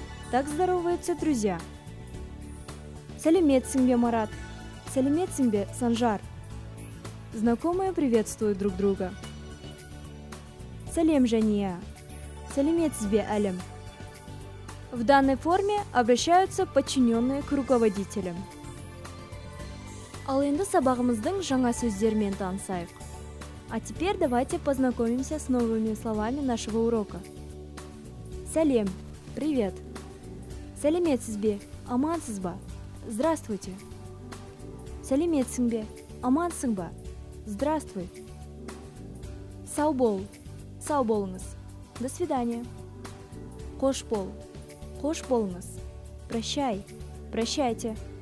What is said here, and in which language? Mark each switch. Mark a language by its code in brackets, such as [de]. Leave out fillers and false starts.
[ru] Так здороваются друзья. [kk] Сәлеметсің бе, [ru] Марат. [kk] Сәлеметсің бе, Санжар. [ru] Знакомые приветствуют друг друга. [kk] Сәлем, Жания. Сәлеметсіз бе, [ru] Әлім. В данной форме обращаются подчиненные к руководителям. [kk] Ал енді сабағымыздың жаңа сөздермен танысайық. [ru] А теперь давайте познакомимся с новыми словами нашего урока. [kk] Сәлем, привет. Сәлеметсіз бе, амансыз ба? Здравствуйте. Сәлеметсің бе, амансың ба? Здравствуй. Сау бол, сау болыңыз. [ru] До свидания. [kk] Қош бол, қош болыңыз. [ru] Прощай, прощайте.